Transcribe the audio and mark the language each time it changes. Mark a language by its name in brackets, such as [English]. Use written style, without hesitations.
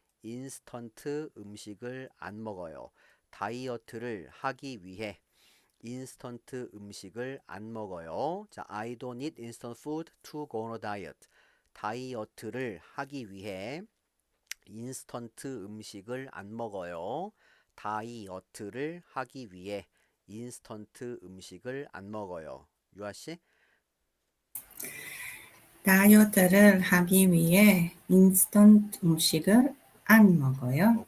[Korean] 인스턴트 음식을 안 먹어요. 다이어트를 하기 위해 인스턴트 음식을 안 먹어요. [English] 자, I don't eat instant food to go on a diet. [Korean] 다이어트를 하기 위해 인스턴트 음식을 안 먹어요. 다이어트를 하기 위해 인스턴트 음식을 안 먹어요. 유아 씨? 다이어트를 하기 위해 인스턴트 음식을 안 먹어요.